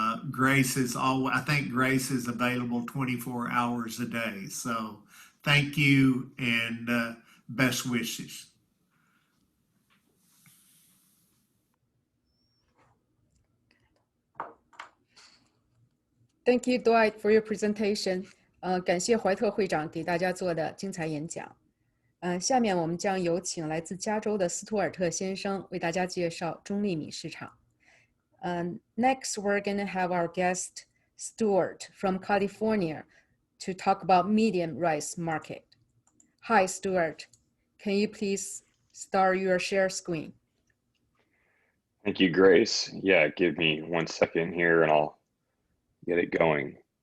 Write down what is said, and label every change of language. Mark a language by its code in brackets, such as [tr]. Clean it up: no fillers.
[en] Grace is I think Grace is available 24 hours a day. So thank you and best wishes. Thank you, Dwight, for your presentation. [zh] 感谢怀特会长给大家做的精彩演讲。下面我们将有请来自加州的斯图尔特先生为大家介绍中粒米市场。 [en] Next, we're going to have our guest Stuart from California to talk about medium rice market. Hi, Stuart. Can you please start your share screen? Thank you, Grace. Yeah, give me 1 second here and I'll get it going.